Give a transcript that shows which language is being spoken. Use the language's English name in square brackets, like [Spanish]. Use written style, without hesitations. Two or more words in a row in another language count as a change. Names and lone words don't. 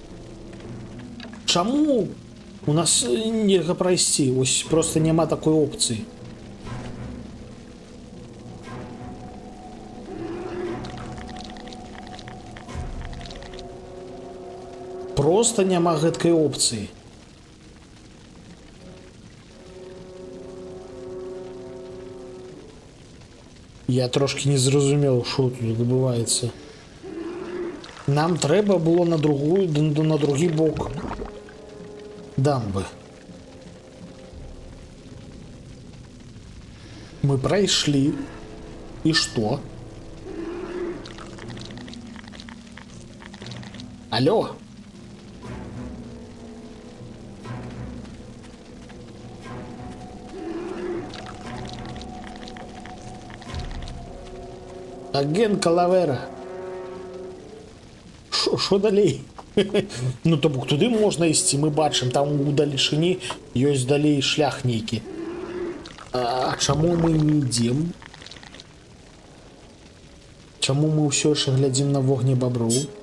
[Belarusian] Чаму у нас нельга прайсці? Ось просто няма такой опцыі. Просто няма гэткай опцыі. [Ukrainian] Я трошки не зрозумел, що тут відбувається. Нам треба було на другий бок дамби. Мы пройшли. [Russian] И что? Алло? Агент Калавера. [Ukrainian] Що далей? Ну то бок туди можна ісці, ми бачимо, [Belarusian] там у далечыні ёсць далей шлях нейкі. А чаму мы не ідзем? Чаму мы ўсё яшчэ глядзім на вогнебаброў?